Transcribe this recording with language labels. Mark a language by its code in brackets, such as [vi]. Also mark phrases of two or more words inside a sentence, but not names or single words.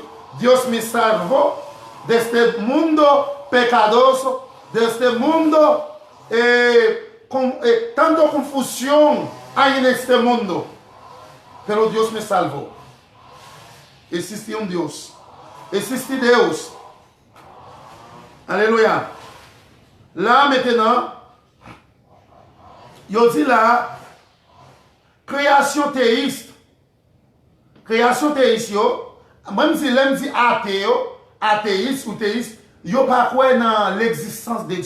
[pt] Deus me salvou deste mundo pecadoso, deste mundo com tanta confusão aí neste mundo. Pero Deus me salvou. Existe um Deus. Existe Deus. [fr] Alléluia. Là maintenant, je dis là, création théiste. Création théiste, même si l'homme dit athéiste ou théiste, il n'y a pas quoi dans l'existence de Dieu.